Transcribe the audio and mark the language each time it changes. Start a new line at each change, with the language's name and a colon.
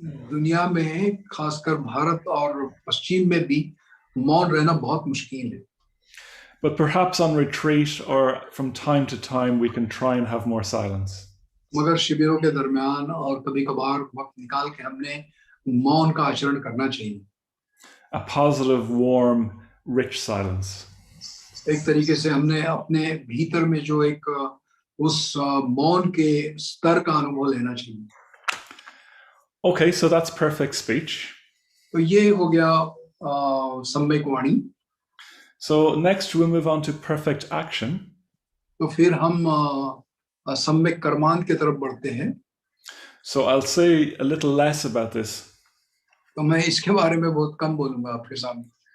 Hindi: दुनिया में खासकर भारत और पश्चिम में भी मौन रहना बहुत मुश्किल है.
English: But perhaps on retreat or from time to time we can try and have more silence.
Hindi: मगर शिविरों के दरमियान और कभी-कभार वक्त निकाल के हमने मौन का आचरण करना चाहिए.
English: A positive, warm, rich silence.
Hindi: एक तरीके से हमने अपने भीतर में जो एक उस मौन के स्तर का अनुभव लेना चाहिए.
English: Okay, so that's perfect speech.
Hindi: तो ये हो गया सम्यक वाणी.
English: So next we'll move on to perfect action.
Hindi: तो फिर हम सम्यक कर्मांत की तरफ बढ़ते हैं.
English: So I'll say a little less about this.
Hindi: तो मैं इसके बारे में बहुत कम बोलूंगा आपके सामने.